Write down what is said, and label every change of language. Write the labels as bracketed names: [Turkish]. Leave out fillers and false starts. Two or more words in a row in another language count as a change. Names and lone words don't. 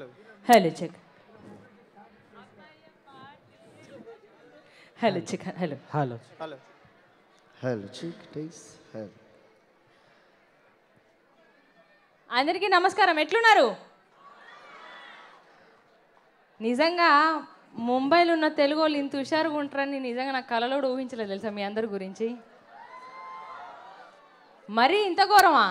[English] Hello, check. Hello, check, hello. హలో Hello, check, taste, hello. [Telugu] అందరికీ నమస్కారం. ఎట్లున్నారు? నిజంగా ముంబైలో ఉన్న తెలుగు వాళ్ళు ఇంత హుషారుగా ఉంటారని నిజంగా నాకు కలలో ఊహించలేదు తెలుసా మీ అందరి గురించి. మరీ ఇంత ఘోరమా?